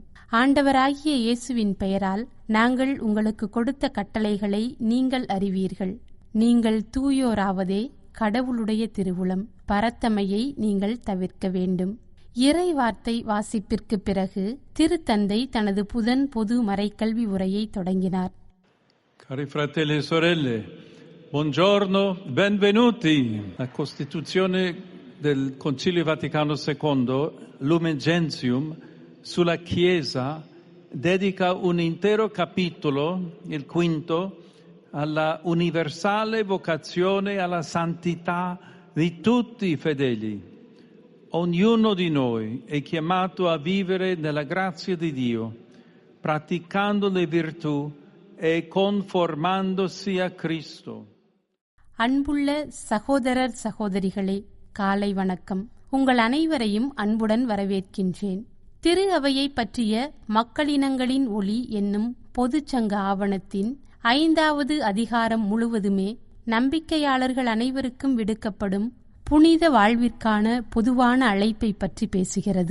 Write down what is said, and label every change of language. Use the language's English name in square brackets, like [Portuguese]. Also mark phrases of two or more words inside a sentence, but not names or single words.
[Tamil] ஆண்டவராகிய இயேசுவின் பெயரால் நாங்கள் உங்களுக்கு கொடுத்த கட்டளைகளை நீங்கள் அறிவீர்கள். நீங்கள் தூயோராவதே கடவுளுடைய திருவுளம். பரத்தமையை நீங்கள் தவிர்க்க வேண்டும். இறை வார்த்தை வாசிப்பிற்கு பிறகு திருத்தந்தை தனது புதன் பொது மறைக்கல்வி உரையை தொடங்கினார். [Italian] Cari fratelli e sorelle, buongiorno, benvenuti. La Costituzione del Concilio Vaticano II, Lumen Gentium, sulla Chiesa, dedica un intero capitolo, il quinto, alla universale vocazione alla santità di tutti i fedeli. Ognuno di noi è chiamato a vivere nella grazia di Dio, praticando le virtù e conformandosi a Cristo. [Tamil] அன்புள்ள சகோதரர் சகோதரிகளே, காலை வணக்கம். உங்கள் அனைவரையும் அன்புடன் வரவேற்கின்றேன். திரு அவையை பற்றிய மக்களினங்களின் ஒளி என்னும் பொதுச்சங்க ஆவணத்தின் 5வது அதிகாரம் முழுவதுமே நம்பிக்கையாளர்கள் அனைவருக்கும் விடுக்கப்படும் புனித வாழ்விற்கான பொதுவான அழைப்பை பற்றி பேசுகிறது.